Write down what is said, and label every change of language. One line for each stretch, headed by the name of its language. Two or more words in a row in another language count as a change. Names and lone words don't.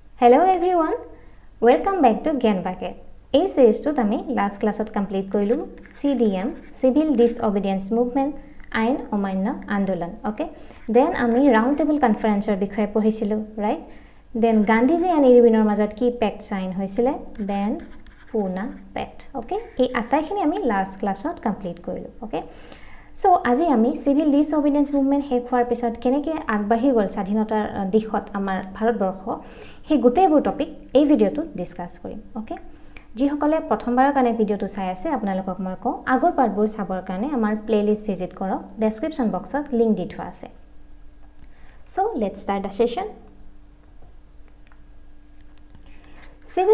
English: Hello everyone, welcome back to Gyan Bucket.
Assamese: এই সিরিজটোত আমি লাস্ট ক্লাসত কমপ্লিট কৰিলো
English: CDM Civil Disobedience Movement
Assamese: আইন অমান্য আন্দোলন
English: okay then
Assamese: আমি
English: round table conference
Assamese: বিষয়ে পঢ়িছিলো
English: right then
Assamese: গান্ধীজি আৰু ইৰবিনৰ মাজত কি
English: pact sign
Assamese: হৈছিল
English: then Poona pact okay
Assamese: এই আটাইখিনি আমি লাস্ট ক্লাসত কমপ্লিট কৰিলো
English: okay so
Assamese: আজি আমি
English: civil disobedience movement
Assamese: শেষ হোৱাৰ পিছত কেনেকৈ আগবাঢ়ি গ'ল স্বাধীনতাৰ দিশত আমাৰ ভাৰতবৰ্ষ সেই গোটেইবোৰ টপিক এই
English: video discuss
Assamese: কৰিম ওকে যিসকলে প্ৰথমবাৰৰ কাৰণে ভিডিঅ'টো চাই আছে আপোনালোকক মই কওঁ আগৰ পাৰ্টবোৰ চাবৰ কাৰণে আমাৰ
English: playlist visit
Assamese: কৰক
English: description box
Assamese: লিংক দি থোৱা আছে
English: so let's start the session Civil